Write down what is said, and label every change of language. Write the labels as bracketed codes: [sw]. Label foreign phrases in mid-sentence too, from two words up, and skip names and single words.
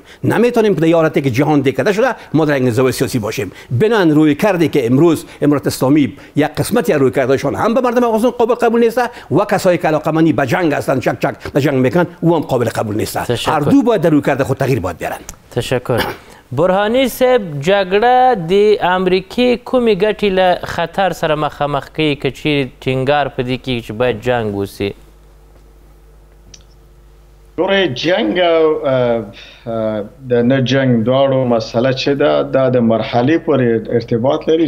[fa] نمیتونیم که در حالتی که جهان دیکته شده ما در انزوا سیاسی باشیم. بنان روی کردی که امروز امارات اسلامی یک قسمتی از روی کردشون هم به مردم افغانستان قابل قبول نیست و کسایی که علاقه‌مندی به جنگ هستند، چک به جنگ میکنن، او هم قابل قبول نیست. هر دو باید در روی کرده خود تغییر باید بیارن. تشکر. [ps] برهانی صاحب، جګړه د امریکای کومې ګټې له خطر سره مخامخ کوي که چیرې ټینګار په دې کې چې باید جنګ وسي؟ ګوره، جنګ او د نه جنګ دواړو مسله چې ده دا د مرحلې پورې ارتباط لري.